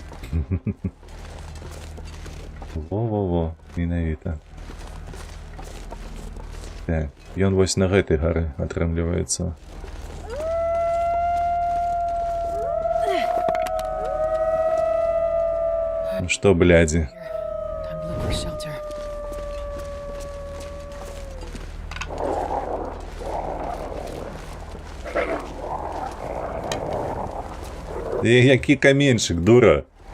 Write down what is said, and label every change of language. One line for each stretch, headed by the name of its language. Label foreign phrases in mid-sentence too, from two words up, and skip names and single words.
Belarusian: Во-во-во, менавіта. Так, ён вось на гэтай гары атрымліваецца. Ну што, блядзі?
English: Time to look for shelter.
Belarusian: Які каменьчик, дура.